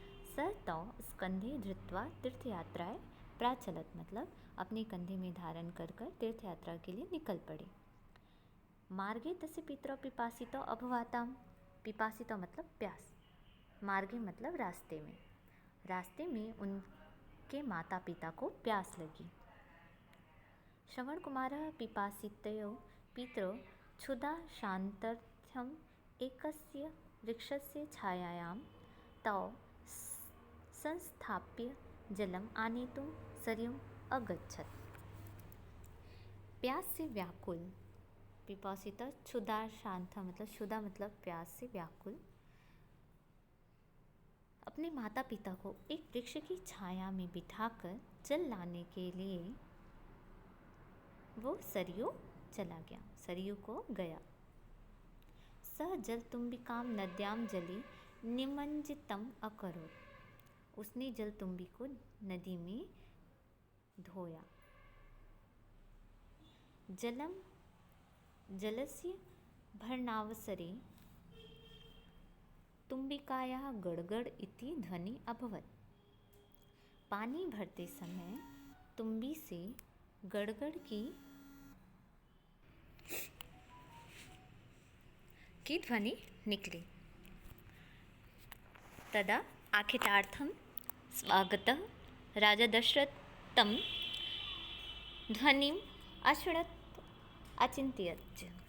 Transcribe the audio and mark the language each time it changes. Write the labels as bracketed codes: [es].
[sa] स तौ स्कंधे धृत्वा तीर्थयात्राय प्राचलत [hi] मतलब अपने कंधे में धारण कर तीर्थ यात्रा के लिए निकल पड़े। [sa] मार्गे तस्य पितरौ पिपासितौ अभवाताम्। [hi] पिपासितौ मतलब प्यास, मार्गे मतलब रास्ते में उनके माता पिता को प्यास लगी। [sa] श्रवण कुमारः पिपासितयो पितरौ क्षुधा शान्तर्थम् एकस्य वृक्षस्य छायायां तौ संस्थाप्य जलम आनेतुं सरयुम् अगच्छत्। [hi] प्यास से व्याकुल, पिपासिता क्षुधा शांता मतलब क्षुधा मतलब प्यास से व्याकुल, अपने माता पिता को एक वृक्ष की छाया में बिठाकर जल लाने के लिए वो सरयू को गया। [sa] सह जल तुम्बिकाम नद्याम जली निमज्जितम अकरोत्। [hi] उसने जल तुम्बी को नदी में धोया। [sa] जलस्य भरणावसरे तुम्बिकायाः गड़गड़ इति ध्वनि अभवत्। [hi] पानी भरते समय तुम्बी से गड़गड़ की ध्वनि निकली। [sa] तदा आखेटार्थं स्वागतः राजा दशरथ तं ध्वनिम् अशृणत् अचिन्तयत्।